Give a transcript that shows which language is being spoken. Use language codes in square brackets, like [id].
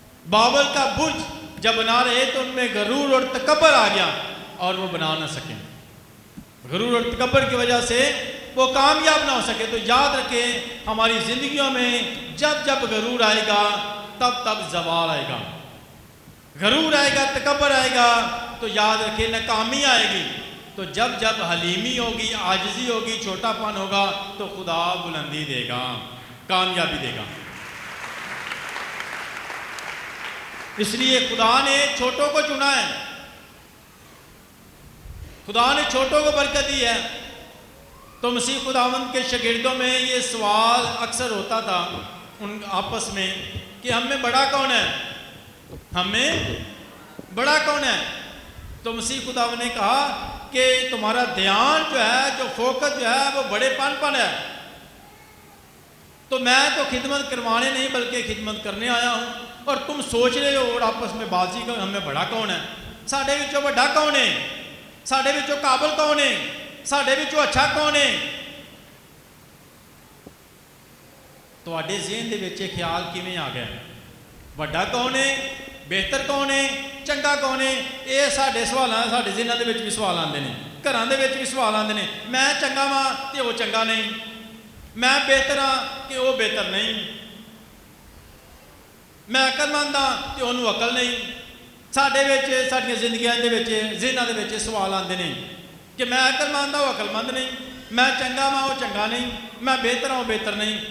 [ur] بابل کا برج جب بنا رہے تو ان میں غرور اور تکبر آ گیا اور وہ بنا نہ سکے. غرور اور تکبر کی وجہ سے وہ کامیاب نہ ہو سکے. تو یاد رکھیں ہماری زندگیوں میں جب جب غرور آئے گا تب تب زوال آئے گا. غرور آئے گا، تکبر آئے گا تو یاد رکھیں ناکامی آئے گی. تو جب جب حلیمی ہوگی، عاجزی ہوگی، چھوٹا پن ہوگا تو خدا بلندی دے گا، کامیابی دے گا. اس لیے خدا نے چھوٹوں کو چنا ہے، خدا نے چھوٹوں کو برکت دی ہے. تو مسیح خداوند کے شاگردوں میں یہ سوال اکثر ہوتا تھا ان آپس میں کہ ہم میں بڑا کون ہے، ہم میں بڑا کون ہے. تو مسیح خداوند نے کہا کہ تمہارا دھیان جو ہے، جو فوکس جو ہے وہ بڑے پن پر ہے. تو میں تو خدمت کروانے نہیں بلکہ خدمت کرنے آیا ہوں، اور تم سوچ رہے ہو اور آپس میں بازی کا ہم میں بڑا کون ہے، ساڈے وچوں بڑا کون ہے، ساڈے وچوں قابل کون ہے، ساڈے وچوں اچھا کون ہے. [pa] تواڈے ذہن دے وچ یہ خیال کیویں آ گیا؟ بڑا کون ہے، بہتر کون ہے، چنگا کون ہے؟ یہ ساڈے سوال ہیں، ساڈے ذہناں دے وچ بھی سوال آندے نے، گھراں دے وچ بھی سوال آندے نے. میں چنگا واں تے وہ چنگا نہیں، میں بہتر ہاں کہ وہ بہتر نہیں، میں عقل مند ہاں تو انہوں عقل نہیں. ساڈے وچ ساڈیاں زندگیاں دے وچ ذہناں دے وچ سوال آندے نے کہ میں عقل مند ہاں وہ عقل مند نہیں, میں چنگا ہاں وہ چنگا نہیں, میں بہتر ہوں وہ بہتر نہیں.